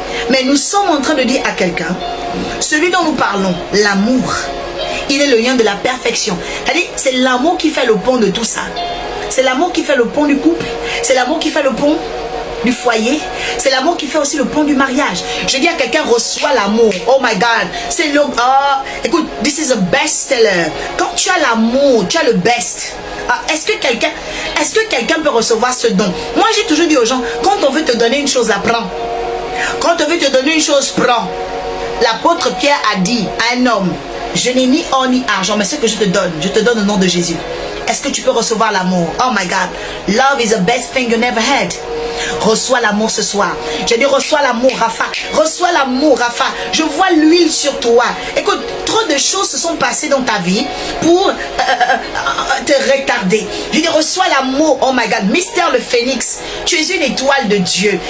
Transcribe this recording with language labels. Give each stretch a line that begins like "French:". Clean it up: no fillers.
French: Mais nous sommes en train de dire à quelqu'un, celui dont nous parlons, l'amour, il est le lien de la perfection. C'est-à-dire, c'est l'amour qui fait le pont de tout ça. C'est l'amour qui fait le pont du couple. C'est l'amour qui fait le pont du foyer. C'est l'amour qui fait aussi le pont du mariage. Je dis à quelqu'un, reçois l'amour.
English: Oh my God.
French: C'est le... écoute,
English: this is a best seller.
French: Quand tu as l'amour, tu as le best. Est-ce que quelqu'un peut recevoir ce don? Moi, j'ai toujours dit aux gens, quand on veut te donner une chose, apprends. Quand on veut te donner une chose, prends. L'apôtre Pierre a dit à un homme, je n'ai ni or ni argent, mais ce que je te donne au nom de Jésus. Est-ce que tu peux recevoir l'amour?
English: Oh my God. Love is the best thing you never had.
French: Reçois l'amour ce soir. J'ai dit reçois l'amour, Rafa. Reçois l'amour, Rafa. Je vois l'huile sur toi. Écoute, trop de choses se sont passées dans ta vie pour te retarder. Je dis reçois l'amour.
English: Oh my God.
French: Mystère le Phénix. Tu es une étoile de Dieu.